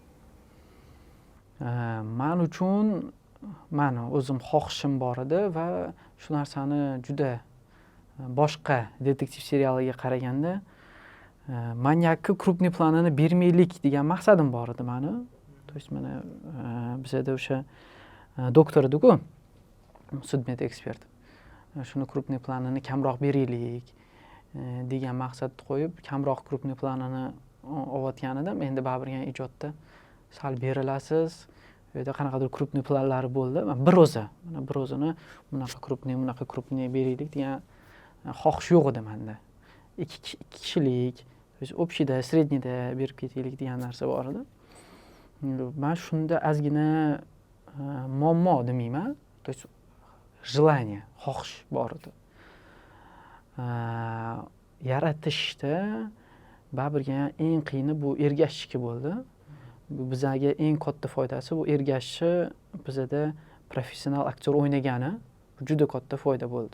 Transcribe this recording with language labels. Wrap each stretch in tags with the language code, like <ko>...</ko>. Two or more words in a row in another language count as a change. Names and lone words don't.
<uz>Men uchun meni o'zim xohishim bor edi va shu narsani juda boshqa detektiv serialiga qaraganda manyakka krupniy planini bermaylik degan maqsadim bor edi mani.</uz> <ru>То есть</ru> <uz>mana bizada o'sha doktor edi-ku, sudmet ekspert. Shuni krupniy planini kamroq beraylik degan maqsadni qo'yib, kamroq krupniy planini olayotgan edim. Endi baribir yana ijodda sal berilasiz. Bu yerda qanaqadir krupniy planlari bo'ldi. Bir o'zini bunaqa krupniy beraylik degan xohish yo'q edi menda. Ikki kishilik, общийda, среднийda berib ketaylik degan narsa bor edi. Men shunda ozgina muammo demayman,</uz> <ru>то есть желание,</ru> <uz>xohish bor edi. Yaratishda baribir eng qiyini bu ergashishniki bo'ldi. Bizga eng katta foydasi bu ergashishni bizada professional aktyor o'ynagani juda katta foyda bo'ldi.</uz>